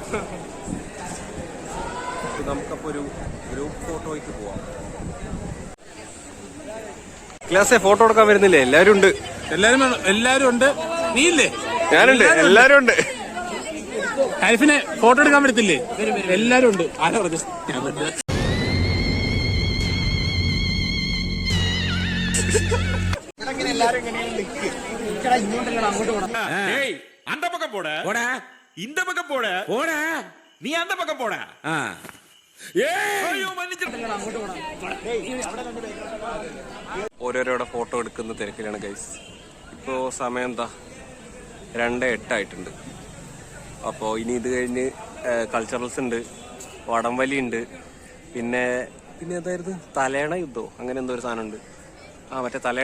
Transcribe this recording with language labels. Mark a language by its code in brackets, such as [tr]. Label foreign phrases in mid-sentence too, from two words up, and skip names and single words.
[ml] നമുക്കപ്പോ ഒരു [en] group photo [ml] പോവാം. ക്ലാസ്സെ ഫോട്ടോ എടുക്കാൻ വരുന്നില്ലേ? എല്ലാരും ഉണ്ട്. എല്ലാരും ഉണ്ട്. നീ ഇല്ലേ? ഞാനുണ്ട്. എല്ലാരും ഉണ്ട്. ഹൈഫിനെ ഫോട്ടോ എടുക്കാൻ പറ്റത്തില്ലേ? എല്ലാരും ഉണ്ട്. ആരാ പറഞ്ഞു? [ta] அந்த பக்கம் போட இந்த பக்கம் போட நீ அந்த பக்கம் போட. [ml] ഓരോരോടെ ഫോട്ടോ എടുക്കുന്ന തിരക്കിലാണ് ഗൈസ്. ഇപ്പോ സമയം എന്താ 2:08 ആയിട്ടുണ്ട്. അപ്പോൾ ഇനി ഇത് കഴിഞ്ഞ് കൾച്ചറൽസ് ഉണ്ട്, വടംവലി ഉണ്ട്, പിന്നെ ഏതായിരുന്നു തലേണ യുദ്ധോ അങ്ങനെ എന്തോ ഒരു സാധനം ഉണ്ട്.